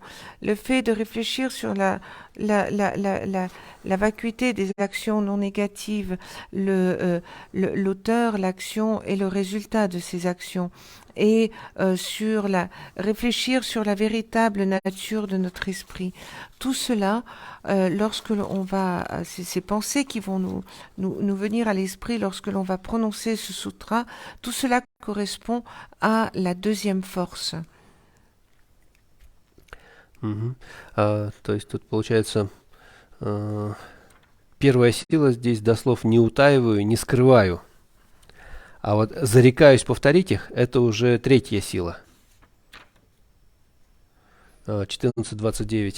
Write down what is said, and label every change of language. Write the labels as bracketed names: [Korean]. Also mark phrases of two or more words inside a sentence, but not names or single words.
[French] Le fait de réfléchir sur la vacuité des actions non négatives, l'auteur, l'action et le résultat de ces actions, et réfléchir sur la véritable nature de notre esprit. Tout cela, lorsque l'on va, ces pensées qui vont nous venir à l'esprit lorsque l'on va prononcer ce sutra, tout cela correspond à la deuxième force. [Russian] То есть тут получается, первая сила здесь дослов не утаиваю, не скрываю. А вот зарекаюсь повторить их, это уже третья сила. 14.29.